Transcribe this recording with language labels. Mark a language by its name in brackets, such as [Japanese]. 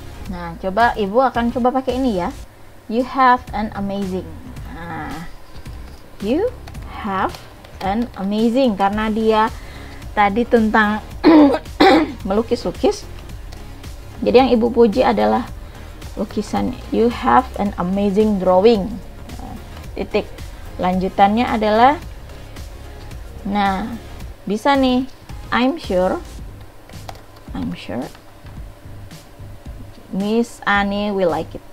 [Indonesian] Nah, coba Ibu akan coba pakai ini ya. [English] You have an amazing. Nah, you have an amazing, [Indonesian] karena dia tadi tentang melukis-lukis. Jadi yang Ibu puji adalah lukisan. [English] You have an amazing drawing. [Indonesian] Nah, titik. Lanjutannya adalah, nah, bisa nih. [English] I'm sure Miss Ani will like it.